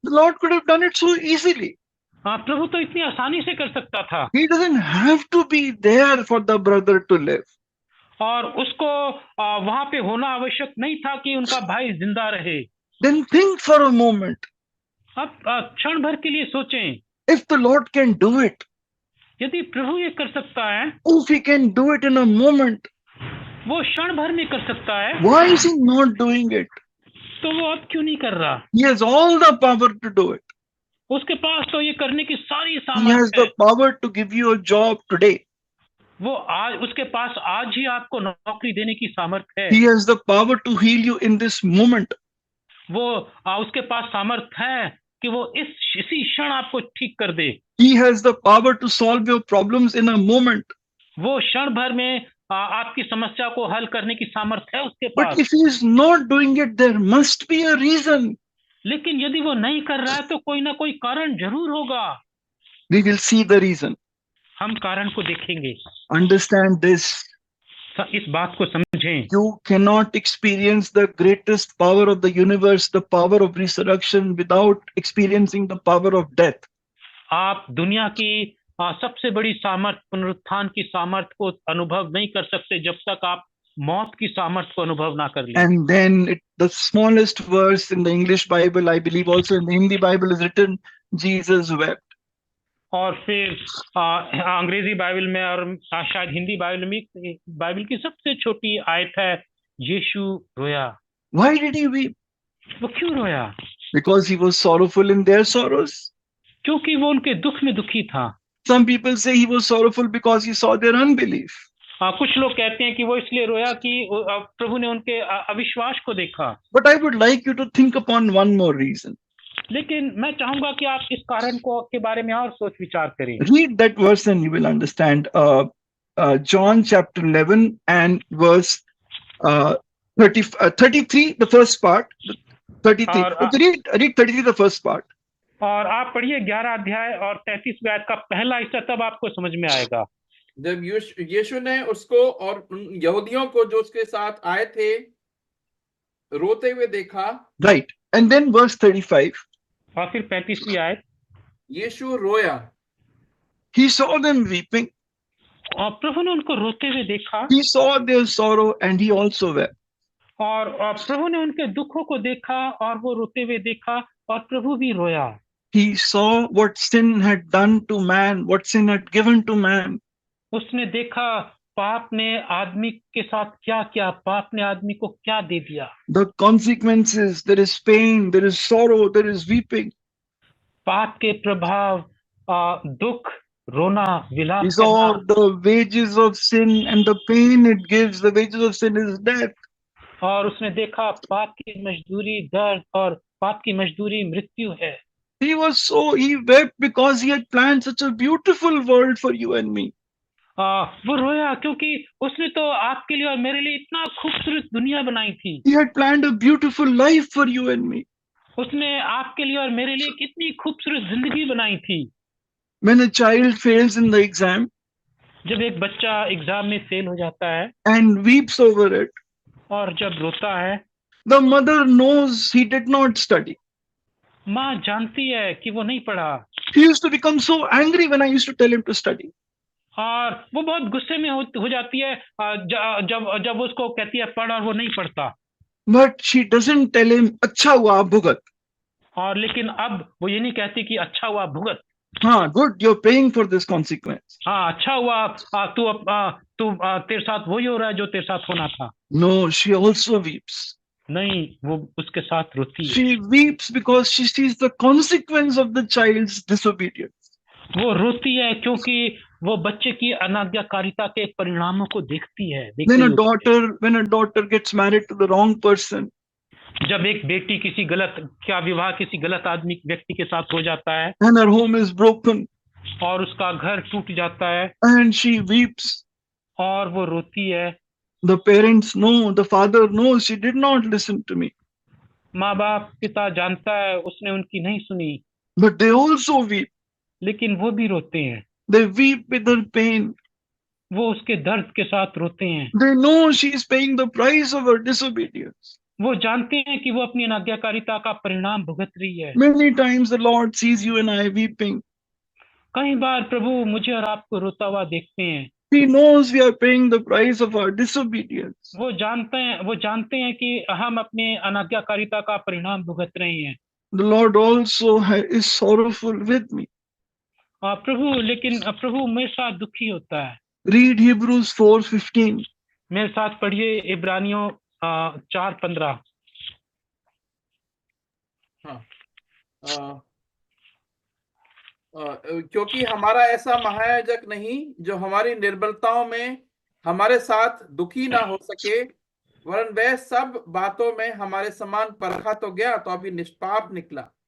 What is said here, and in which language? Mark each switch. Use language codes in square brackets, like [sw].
[en] The Lord could have done it so easily. [hi] हाँ, प्रभु तो इतनी आसानी से कर सकता था. [en] He doesn't have to be there for the brother to live. [hi] और उसको वहां पे होना आवश्यक नहीं था कि उनका भाई जिंदा रहे. [en] Then think for a moment. [hi] अब क्षण भर के लिए सोचें, [en] If the Lord can do it, [hi] यदि प्रभु ये कर सकता है, [en] if he can do it in a moment, [hi] वो क्षण भर में कर सकता है, [en] why is he not doing it? [hi] तो वो अब क्यों नहीं कर रहा? [en] He has all the power to do it. [hi] उसके पास तो ये करने की सारी [en] He has [hi] सामर्थ्य [en] the [hi] है. [en] power to give you a job today. [hi] वो आज, उसके पास आज ही आपको नौकरी देने की सामर्थ्य है. [en] He has the power to heal you in this moment. [hi] वो उसके पास सामर्थ्य है कि वो इसी क्षण आपको ठीक कर दे. [en] He has the power to solve your problems in a moment. [hi] वो क्षण भर में आपकी समस्या को हल करने की सामर्थ्य है उसके [en] But [hi] pass. [en] if he is not doing it, there must be a reason. [hi] लेकिन यदि वो नहीं कर रहा है तो कोई ना कोई कारण जरूर होगा. [en] We will see the reason. [hi] हम कारण को देखेंगे. [en] Understand this. [hi] इस बात को समझें. [en] You cannot experience the greatest power of the universe, the power of resurrection, without experiencing the power of death. [hi] आप दुनिया की सबसे बड़ी सामर्थ्य, पुनरुत्थान की सामर्थ्य को अनुभव नहीं कर सकते जब तक आप मौत की सामर्थ्य को अनुभव ना कर लें. [en] And then the smallest verse in the English Bible, I believe also in the Hindi Bible, is written, Jesus wept. [hi] और फिर अंग्रेजी बाइबल में और शायद हिंदी बाइबल में, बाइबल की सबसे छोटी आयत है, यीशु रोया. [en] Why did he weep? [hi] वो क्यों रोया? [en] Because he was sorrowful in their sorrows. [hi] क्योंकि वो उनके दुख में दुखी था. [en] Some people say he was sorrowful because he saw their unbelief. [hi] कुछ लोग कहते हैं कि वो इसलिए रोया कि प्रभु ने उनके अविश्वास को देखा. [en] But I would like you to think upon one more reason. [hi] लेकिन मैं चाहूंगा कि आप इस कारण को के बारे में और सोच विचार करें. [en] Read that verse and you will understand. John chapter 11 and verse 33, the first part. 33. Read 33, the first part. [hi] और आप पढ़िए 11 अध्याय और 33वें आयत का पहला हिस्सा, तब आपको समझ में आएगा. जब यीशु ने उसको और उन यहूदियों को जो उसके साथ आए थे रोते हुए देखा. [en] Right. And then verse 35. [hi] और फिर 35वीं आयत, यीशु रोया. [en] He saw them weeping. [hi] और प्रभु ने उनको रोते हुए देखा. [en] He saw their sorrow and he also wept. [hi] और प्रभु ने उनके दुखों को देखा और वो रोते हुए देखा और प्रभु भी रोया. [en] He saw what sin had done to man, what sin had given to man. [hi] उसने देखा पाप ने आदमी के साथ क्या किया, पाप ने आदमी को क्या दे दिया. [en] The consequences, there is pain, there is sorrow, there is weeping. [hi] पाप के प्रभाव, दुख, रोना, विलाप [en] He saw [hi] करना. [en] the wages of sin and the pain it gives. The wages of sin is death. [hi] और उसने देखा पाप की मजदूरी दर्द और पाप की मजदूरी मृत्यु है. [en] He wept because he had planned such a beautiful world for you and me. [hi] वो रोया क्योंकि उसने तो आपके लिए और मेरे लिए इतना खूबसूरत दुनिया बनाई थी. [en] He had planned a beautiful life for you and me. [hi] उसने आपके लिए और मेरे लिए कितनी खूबसूरत जिंदगी बनाई थी. [en] When a child fails in the exam [hi] जब एक बच्चा एग्जाम में फेल हो जाता है [en] and weeps over it, [hi] और जब रोता है, [en] the mother knows he did not study. [hi] माँ जानती है कि वो नहीं पढ़ा. [en] He used to become so angry when I used to tell him to study. [hi] और वो बहुत गुस्से में हो जाती है जब उसको कहती है पढ़ और वो नहीं पढ़ता. [en] But she doesn't tell him, [hi] अच्छा हुआ भुगत. और लेकिन अब वो ये नहीं कहती कि अच्छा हुआ भुगत. [en] हाँ, good, you're paying for this consequence. [hi] हाँ, अच्छा हुआ, तू तेरे साथ वही हो रहा है जो तेरे साथ होना था. [en] No, she also weeps. [hi] नहीं, वो उसके साथ रोती है. [en] She weeps because she sees the consequence of the child's disobedience. [hi] वो रोती है क्योंकि वो बच्चे की अनाज्ञाकारिता के परिणामों को देखती है. [en] When a daughter gets married to the wrong person, [hi] जब एक बेटी किसी गलत विवाह किसी गलत आदमी व्यक्ति के साथ हो जाता है [en] and her home is broken, [hi] और उसका घर टूट जाता है [en] and she weeps, [hi] और वो रोती है, [en] The parents know, the father knows she did not listen to me. [hi] माँ बाप पिता जानता है उसने उनकी नहीं सुनी, [en] But they also weep. [hi] लेकिन वो भी रोते हैं, [en] They weep with their pain. [hi] वो उसके दर्द के साथ रोते हैं। [en] They know she is paying the price of her disobedience. [hi] वो जानते हैं कि वो अपनी अनाज्ञाकारिता का परिणाम भुगत रही है। [en] Many times the Lord sees you and I weeping. [hi] कई बार प्रभु मुझे और आपको रोता हुआ देखते हैं। [en] He knows we are paying the price of our disobedience. [hi] वो जानते हैं कि हम अपने अनाज्ञाकारिता का परिणाम भुगत रहे हैं। [en] The Lord also is sorrowful with me. [hi] प्रभु मेरे साथ दुखी होता है। [en] Read Hebrews 4:15. [hi] मेरे साथ पढ़िए इब्रानियों 4:15। हाँ, क्योंकि हमारा ऐसा महायाजक नहीं जो हमारी निर्बलताओं में हमारे साथ दुखी ना हो सके, वरन वह सब बातों में हमारे समान परखा तो गया तो अभी निष्पाप निकला।